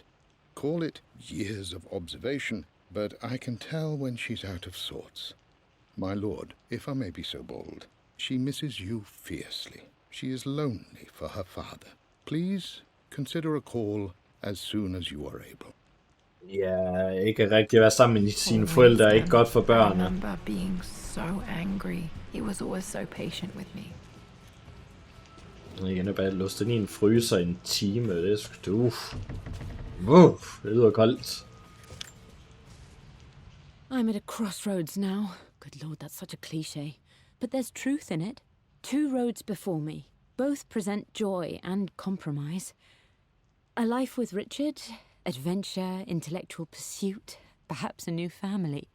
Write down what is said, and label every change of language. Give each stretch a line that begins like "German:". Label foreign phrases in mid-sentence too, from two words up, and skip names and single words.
English: Call it years of observation, but I can tell when she's out of sorts. My lord, if I may be so bold, she misses you fiercely. She is lonely for her father. Please consider a call as soon as you are able.
Danish: Ja, ikke rigtig være sammen med sine forældre er ikke godt for
English: I
Danish: børnene.
English: remember being so angry. He was always so patient with me.
Danish: Jeg er bare låst den i en fryser i en time. Det er sgu... det lyder koldt.
English: I'm at a crossroads now. Good lord, that's such a cliche. But there's truth in it. Two roads before me. Both present joy and compromise. A life with Richard, adventure, intellectual pursuit, perhaps a new family.